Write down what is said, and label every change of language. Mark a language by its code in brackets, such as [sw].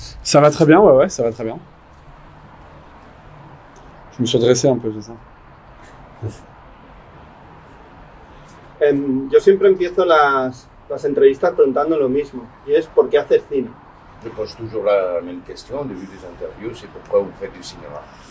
[fr] Ça va très bien, ouais, ça va très bien. Je me suis redressé un peu, c'est ça. [es] Yo siempre empiezo las entrevistas preguntando lo mismo, y es ¿por qué haces cine? [fr] Je pose toujours la même question au début des interviews, c'est pourquoi vous faites du cinéma.